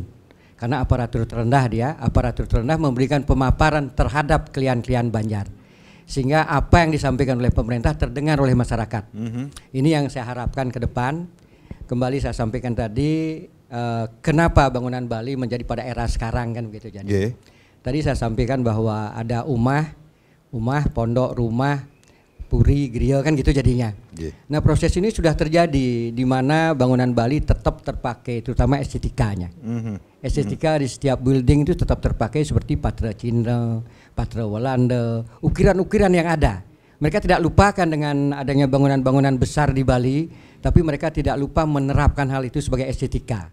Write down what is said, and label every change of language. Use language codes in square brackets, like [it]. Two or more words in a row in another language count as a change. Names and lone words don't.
[id] Karena aparatur terendah memberikan pemaparan terhadap klien-klien Banjar. Sehingga apa yang disampaikan oleh pemerintah terdengar oleh masyarakat. Ini yang saya harapkan ke depan. Kembali saya sampaikan tadi, kenapa bangunan Bali menjadi pada era sekarang kan begitu. Jadi tadi saya sampaikan bahwa ada umah, pondok, rumah, puri, griya kan gitu jadinya. Nah proses ini sudah terjadi di mana bangunan Bali tetap terpakai, terutama estetikanya. Estetika di setiap building itu tetap terpakai seperti Patra Cina, Patra Walanda, ukiran-ukiran yang ada. Mereka tidak lupakan dengan adanya bangunan-bangunan besar di Bali, tapi mereka tidak lupa menerapkan hal itu sebagai estetika.